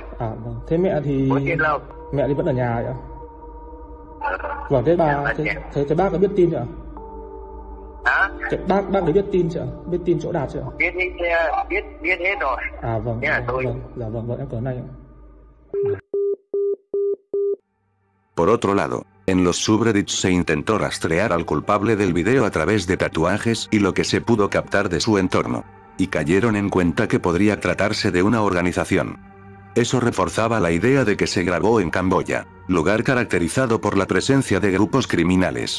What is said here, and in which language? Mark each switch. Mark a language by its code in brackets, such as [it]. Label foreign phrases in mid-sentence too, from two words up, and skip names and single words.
[vi] À, vâng, thế mẹ thì... Bố chết lâu. Mẹ thì vẫn ở nhà ạ? Vâng, thế bà, thế bác có biết tin chưa? Hả? Bác đấy biết tin chưa? Biết tin chỗ Đạt chưa? Biết hết rồi. À, vâng, vâng, em cảm ơn anh ạ. [es] Por otro lado, en los subreddits se intentó rastrear al culpable del video a través de tatuajes y lo que se pudo captar de su entorno. Y cayeron en cuenta que podría tratarse de una organización. Eso reforzaba la idea de que se grabó en Camboya, lugar caracterizado por la presencia de grupos criminales.